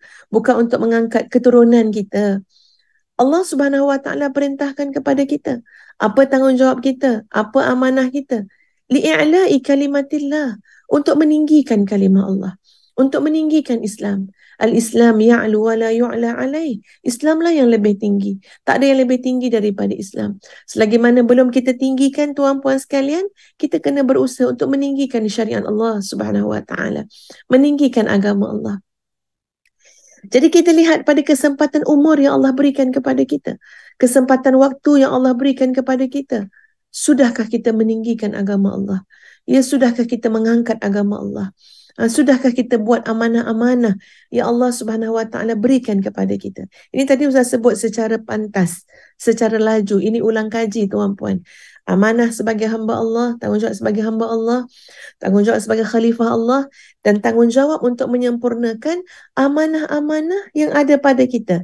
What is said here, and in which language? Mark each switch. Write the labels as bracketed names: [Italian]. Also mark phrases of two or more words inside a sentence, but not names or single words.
[Malay] Bukan untuk mengangkat keturunan kita. Allah [Arabic] سبحانه وتعالى [Malay] perintahkan kepada kita. Apa tanggungjawab kita? Apa amanah kita? [Arabic] لإعلاء كلمة الله. [Malay] Untuk meninggikan kalimah Allah. Untuk meninggikan Islam. [Arabic] الإسلام يعلو ولا يعلى عليه. [Malay] Islamlah yang lebih tinggi. Tak ada yang lebih tinggi daripada Islam. Selagi mana belum kita tinggikan tuan-puan sekalian, kita kena berusaha untuk meninggikan syariat Allah [Arabic] سبحانه وتعالى. [Malay] Meninggikan agama Allah. Jadi kita lihat pada kesempatan umur yang Allah berikan kepada kita. Kesempatan waktu yang Allah berikan kepada kita. Sudahkah kita meninggikan agama Allah? Ya, sudahkah kita mengangkat agama Allah? Sudahkah kita buat amanah-amanah yang Allah [Arabic] سبحانه وتعالى [Malay] berikan kepada kita? Ini tadi Ustaz sebut secara pantas, secara laju. Ini ulang kaji tuan-puan. Amanah sebagai hamba Allah, tanggungjawab sebagai hamba Allah, tanggungjawab sebagai khalifah Allah, dan tanggungjawab untuk menyempurnakan amanah-amanah yang ada pada kita.